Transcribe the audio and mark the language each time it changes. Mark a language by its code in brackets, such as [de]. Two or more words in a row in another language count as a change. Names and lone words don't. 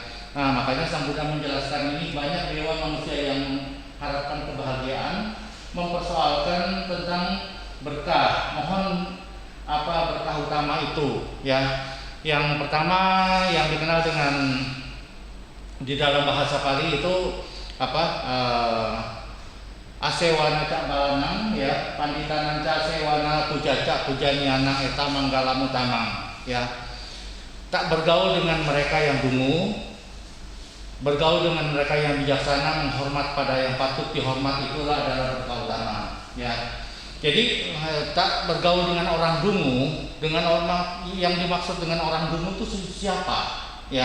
[id] Nah, makanya Sang Buddha menjelaskan ini. Banyak dewa manusia yang harapkan kebahagiaan mempersoalkan tentang berkah. Mohon apa berkah utama itu ya. Yang pertama yang dikenal dengan di dalam bahasa Pali itu [pi] asewana cak balanang ya, panditanang cak asewana pujaca pujaniana eta manggala mutamang ya. [id] Tak bergaul dengan mereka yang dungu, bergaul dengan mereka yang bijaksana, menghormat pada yang patut dihormat, itulah adalah berkah utama ya. Jadi tak bergaul dengan orang dungu, dengan orang yang dimaksud dengan orang dungu itu siapa ya?